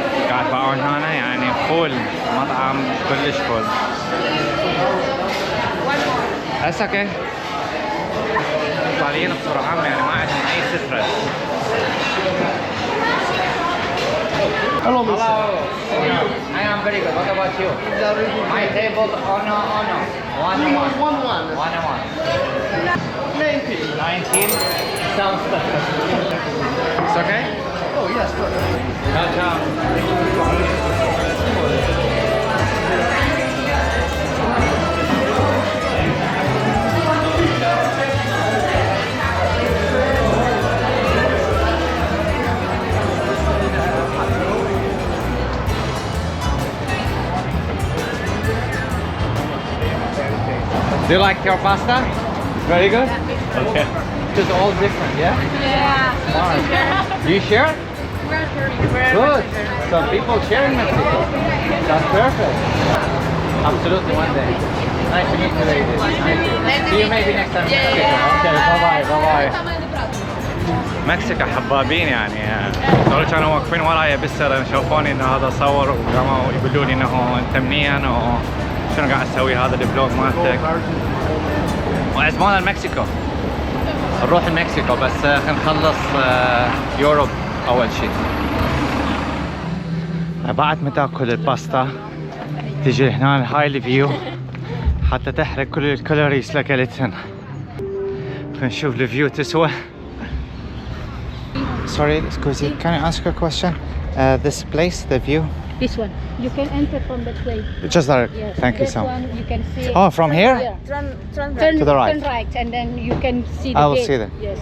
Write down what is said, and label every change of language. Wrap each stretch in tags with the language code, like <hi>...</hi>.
<ar>قاعد باعون هنا يعني فول مطعم كلش فول.</ar> <en>That's okay.</en> <ar>الإيطاليين بصورة عامة يعني ما عندهم أي سترس.</ar> <en>Hello, Mr. Hello. I am very good. What about you? My table, oh no. 1-1. 19. Sounds perfect. It's okay? Oh, yes, perfect. Ciao. Do you like your pasta? Very good? Okay. It's all different, yeah? Yeah. Smart. Do you share? Good. Some people share in Mexico. That's perfect. Absolutely, one day. Nice to meet you, ladies. Nice to meet you. See you maybe next time. Okay, bye-bye.</en> <ar>مكسيكا حبابين يعني دول كانوا واقفين ورايا بالسر شافوني انه هذا صور وقاموا يقولوا لي انه انت منين وشنو قاعد تسوي هذا الفلوج مالتك وعزمونا لمكسيكو نروح لمكسيكو بس خلينا نخلص يوروب اول شيء. بعد ما تاكل الباستا تجي هنا هاي الفيو حتى تحرق كل الكالوريز اللي اكلتهن. خلينا نشوف الفيو تسوى.</ar> <en>Sorry, excuse me, can I ask you a question? This place, the view? This one. You can enter from that way. Just there. Yes. Thank you This so much. one you can see. Oh, from here? Yeah. Turn To the right. Turn right, and then you can see the I will gate. see them. Yes.</en>